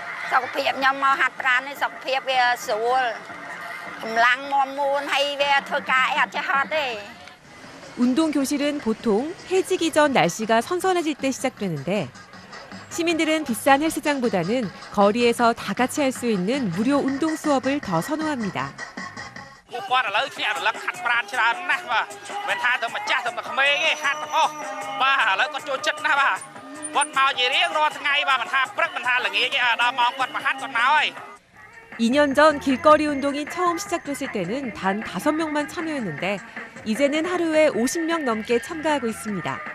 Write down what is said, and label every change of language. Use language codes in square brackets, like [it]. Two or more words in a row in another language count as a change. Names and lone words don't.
[km] សុខភាពខ្ញុំមកហាត់ប្រាណនេះសុខភាពវាស្រួលកម្លាំងមាំមួនហើយវាធ្វើការអីអត់ចេះហត់ទេ [ko] 운동 교실은 보통 해지기 전 날씨가 선선해질 때 시작되는데 시민들은 비싼 헬스장보다는 거리에서 다 같이 할 수 있는 무료 운동 수업을 더 선호합니다. 이 년 전 길거리 운동이 처음 시작됐을 때는 단 5명만 참여했는데 이제는 하루에 50명 넘게 참가하고 있습니다.